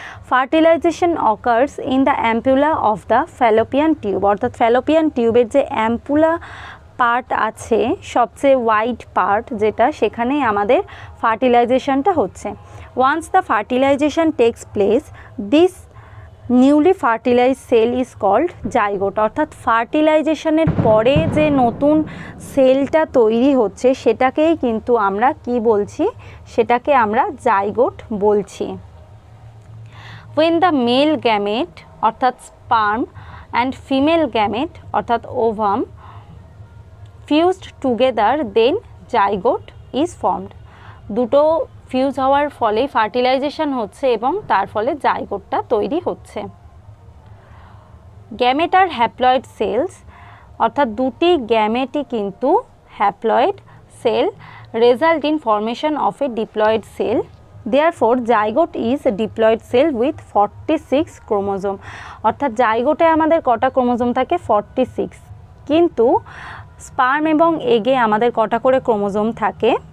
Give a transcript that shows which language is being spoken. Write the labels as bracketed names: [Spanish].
[English] fertilization occurs in the ampulla of the fallopian tube, [Bangla] অর্থাৎ Fallopian টিউবের যে ampulla part আছে, সবচেয়ে ওয়াইড পার্ট যেটা, সেখানেই আমাদের ফার্টিলাইজেশনটা হচ্ছে। [English] once the fertilization takes place, this newly fertilize cell is called zygote, [Bangla] অর্থাৎ ফার্টিলাইজেশনের পরে যে নতুন সেলটা তৈরি হচ্ছে সেটাকেই কিন্তু আমরা কি বলছি, সেটাকে আমরা জাইগোট বলছি। [English] when the male gamete অর্থাৎ sperm and female gamete অর্থাৎ ovum fused together then zygote is formed, [Bangla] দুটো ফিউজ হওয়ার ফলে ফার্টিলাইজেশন হচ্ছে এবং তার ফলে জাইগোটটা তৈরি হচ্ছে। গ্যামেট আর হ্যাপ্লয়েড সেলস অর্থাৎ দুটি গ্যামেটই কিন্তু haploid sell [English] result in formation of a diploid cell, therefore zygote is diploid cell with 46 chromosome, [Bangla] অর্থাৎ জাইগোটে আমাদের কটা ক্রোমোজোম থাকে 46, কিন্তু স্পার্ম এবং এগে আমাদের কটা করে ক্রোমোজোম থাকে,